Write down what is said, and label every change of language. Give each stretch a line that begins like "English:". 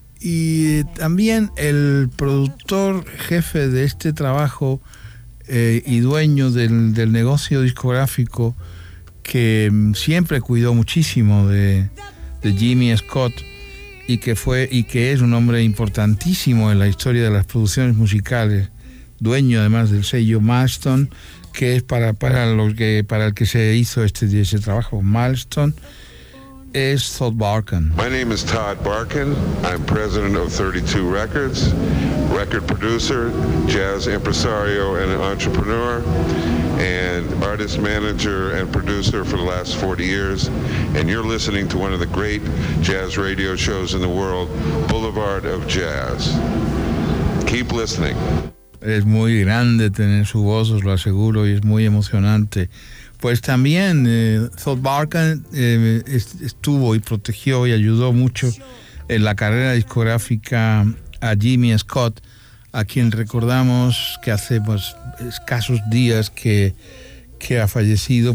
Spanish: Y también el productor jefe de este trabajo, y dueño del negocio discográfico, que siempre cuidó muchísimo de Jimmy Scott, y que fue y que es un hombre importantísimo en la historia de las producciones musicales, dueño además del sello Milestone, que es para el que se hizo ese trabajo, Milestone, es Todd Barkin.
English: My name is Todd Barkin. I'm president of 32 Records, record producer, jazz impresario and entrepreneur, and artist manager and producer for the last 40 years. And you're listening to one of the great jazz radio shows in the world, Boulevard of Jazz. Keep listening.
Spanish: Es muy grande tener su voz, os lo aseguro, y es muy emocionante. Pues también Todd Barkin estuvo y protegió y ayudó mucho en la carrera discográfica a Jimmy Scott, a quien recordamos que hace pues, escasos días que ha fallecido.